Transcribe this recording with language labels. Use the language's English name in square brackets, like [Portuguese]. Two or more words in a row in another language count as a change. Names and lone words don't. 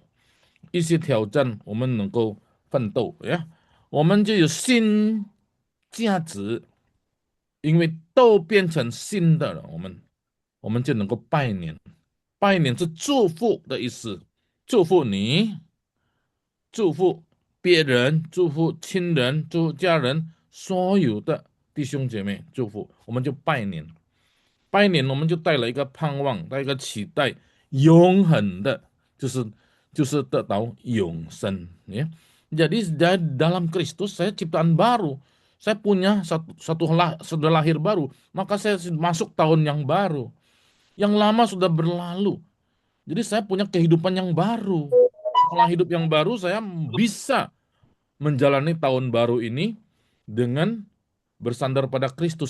[Chinese] 一些挑战我们能够奋斗呀，我们就有新价值，因为都变成新的了，我们就能够拜年。拜年是祝福的意思，祝福你祝福别人，祝福亲人，祝福家人，所有的弟兄姐妹，祝福，我们就拜年。拜年我们就带了一个盼望，带一个期待，永恒的，就是得到永生 ya. [Indonesian] Jadi dalam Kristus saya ciptaan baru. Saya punya sudah lahir baru, maka saya masuk tahun yang baru. Yang lama sudah berlalu. Jadi saya punya kehidupan yang baru. Setelah hidup yang baru, saya bisa menjalani tahun baru ini dengan bersandar pada Kristus.